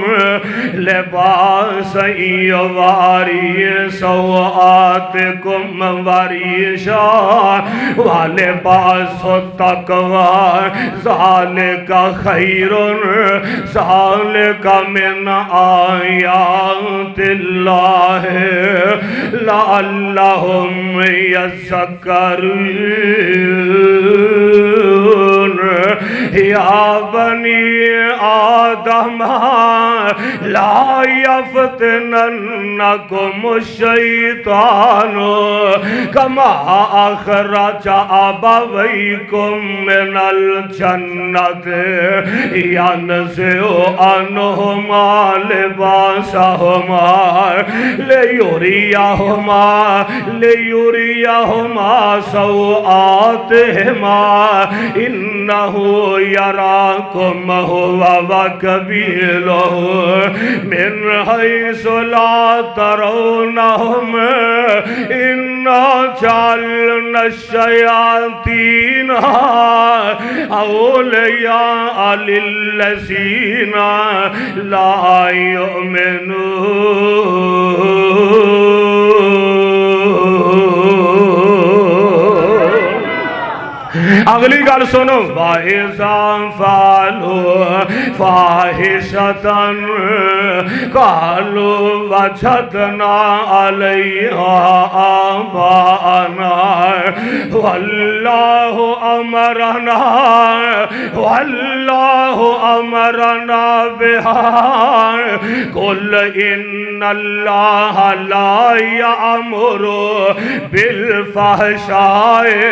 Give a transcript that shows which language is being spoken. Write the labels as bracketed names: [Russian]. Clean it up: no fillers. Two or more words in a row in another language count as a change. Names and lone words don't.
[Arabic] لباسا یواری سوآتکم وریشا ولباس التقوی ذالک خیر ذالک من آیات اللہ لعلہم یذکرون۔ یا بنی آدم لا یفتننکم الشیطان کما اخرج ابویکم من الجنت ینزع عنہما لباسہما لیریہما سوآتہما انہو یراکم ہوا وقبیلہ من حیث لا ترونہم انا جعلنا الشیاطین اولیاء للذین لا یؤمنون۔ [Punjabi] اگلی گل سنو [Arabic] وَإِذَا فَعَلُوا فَاحِشَةً قَالُوا وَجَدْنَا عَلَيْهَا آبَاءَنَا وَاللَّهُ أَمَرَنَا بِهَا قُلْ إِنَّ اللَّهَ لَا يَأْمُرُ بِالْفَحْشَاءِ